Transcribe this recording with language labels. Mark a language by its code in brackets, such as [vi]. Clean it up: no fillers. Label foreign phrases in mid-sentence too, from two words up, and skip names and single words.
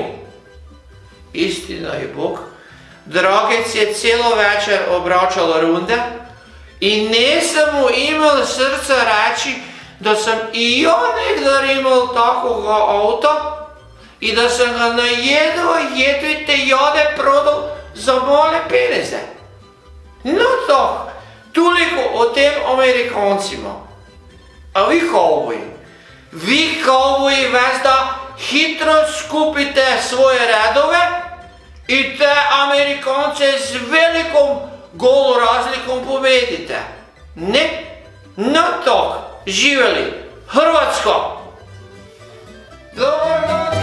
[hr] Istina je Bog, Dragec je celo večer obračal runde in nisem mu imel srca reči, da sem i ja nekdar imel takoga avta i da sem ga na jedvite jade prodal za male peneze. No tako, toliko o tem Amerikancima. A vi kauboji veš da hitro skupite svoje redove i te Amerikance z velikom golo razlikom pobedite. Ne? No tako, živeli, Hrvatska! Dobar dan!